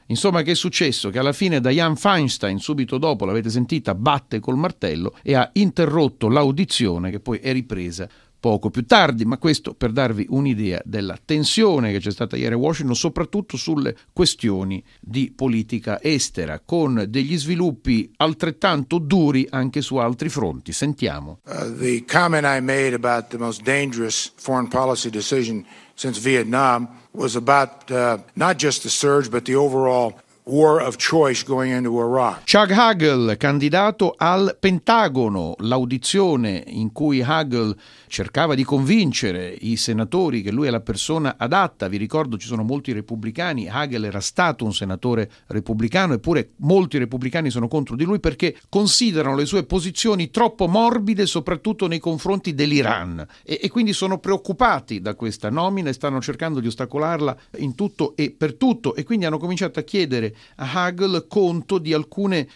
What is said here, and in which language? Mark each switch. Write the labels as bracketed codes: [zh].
[it] Insomma, che è successo? Che alla fine Dianne Feinstein, subito dopo, l'avete sentita, batte col martello e ha interrotto l'audizione, che poi è ripresa poco più tardi. Ma questo per darvi un'idea della tensione che c'è stata ieri a Washington, soprattutto sulle questioni di politica estera, con degli sviluppi altrettanto duri anche su altri fronti. Sentiamo. [en] The comment I made about the most dangerous foreign policy decision since Vietnam was about not just the surge but the overall war of choice going into Iraq. [it] Chuck Hagel, candidato al Pentagono, l'audizione in cui Hagel cercava di convincere i senatori che lui è la persona adatta. Vi ricordo, ci sono molti repubblicani, Hagel era stato un senatore repubblicano, eppure molti repubblicani sono contro di lui perché considerano le sue posizioni troppo morbide, soprattutto nei confronti dell'Iran, e quindi sono preoccupati da questa nomina e stanno cercando di ostacolarla in tutto e per tutto, e quindi hanno cominciato a chiedere a Hagel conto di alcune